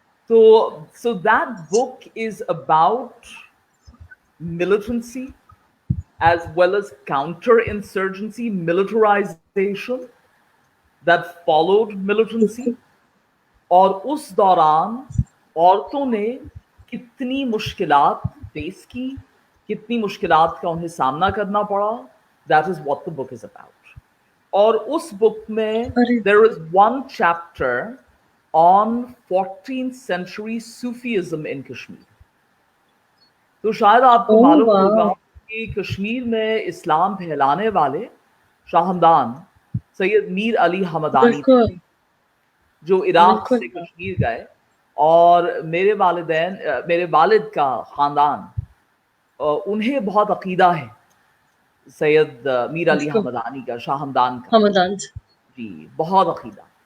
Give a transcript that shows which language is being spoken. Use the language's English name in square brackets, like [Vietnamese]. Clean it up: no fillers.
[English] So that book is about militancy as well as counterinsurgency, militarization that followed militancy, [Urdu] اور اس دوران عورتوں نے کتنی مشکلات فیس کی, کتنی مشکلات کا انہیں سامنا کرنا پڑا. [English] That is what the book is about. [Urdu] اور اس بک میں [English] there is one chapter on 14th century Sufism in Kashmir. [Urdu] تو شاید آپ کو معلوم ہوگا کہ کشمیر میں اسلام پھیلانے والے شاہ ہمدان سید میر علی حمدانی تھے, جو عراق سے کشمیر گئے, اور میرے والد کا خاندان انہیں بہت عقیدہ ہے سید میر علی حمدانی کا, شاہ ہمدان کا, جی بہت عقیدہ.